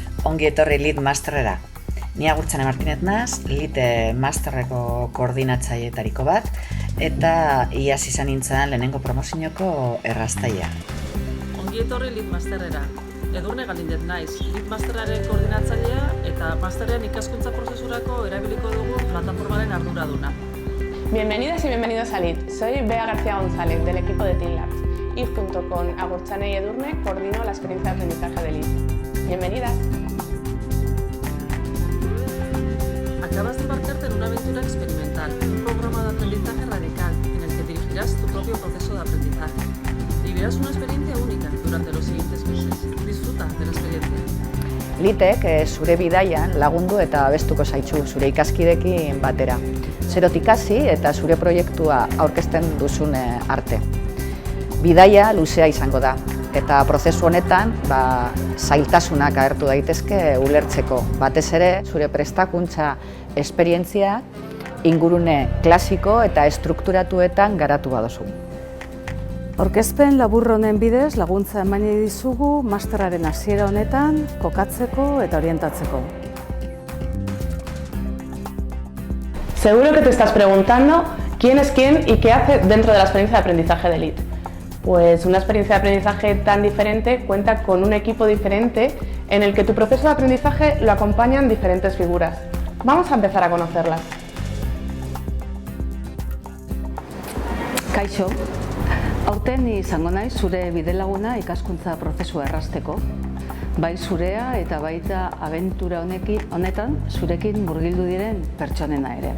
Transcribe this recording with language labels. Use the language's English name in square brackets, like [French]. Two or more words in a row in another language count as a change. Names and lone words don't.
[Basque] Ongi etorri LEAD Masterrera. Ni Agurtzane Martinez naz, LEAD Masterreko koordinatzaileetariko bat, eta iaz izan nintzen lehenengo promozioko erraztaia. Ongi etorri LEAD Masterrera. Edurne Galindez naiz, LEAD Masterraren koordinatzailea eta masterrean ikaskuntza prozesurako erabiliko dugu plataformaren arduraduna. [Spanish] Bienvenidas y bienvenidos a LEAD. Soy Bea García González, del equipo de Team Labs, y junto con Agurtzane y Edurne coordino la experiencia de aprendizaje de LEAD. Bienvenidas. Acabas de embarcarte en una aventura experimental, un programa de aprendizaje radical en el que dirigirás tu propio proceso de aprendizaje. Vivirás una experiencia única durante los siguientes meses. Disfruta de la experiencia. [Basque] LEADek zure bidaian lagundu eta abestuko zaitzu zure ikaskidekin batera. Zerotik hasi eta zure proiektua aurkezten duzun arte. Bidaia luzea izango da, eta prozesu honetan zailtasunak agertu daitezke ulertzeko. Batez ere, zure prestakuntza esperientzia ingurune klasiko eta estrukturatuetan garatu baduzu. Aurkezpen labur honen bidez laguntza eman dizugu masterraren hasiera honetan kokatzeko eta orientatzeko. [Spanish] Seguro que te estás preguntando quién es quién y qué hace dentro de la experiencia de aprendizaje de LEAD. Pues una experiencia de aprendizaje tan diferente cuenta con un equipo diferente en el que tu proceso de aprendizaje lo acompañan diferentes figuras. Vamos a empezar a conocerlas. [Basque] Kaixo, aurten izango naiz zure bidelaguna ikaskuntza prozesua errazteko. Bai zurea eta baita abentura honetan zurekin murgildu diren pertsonena ere.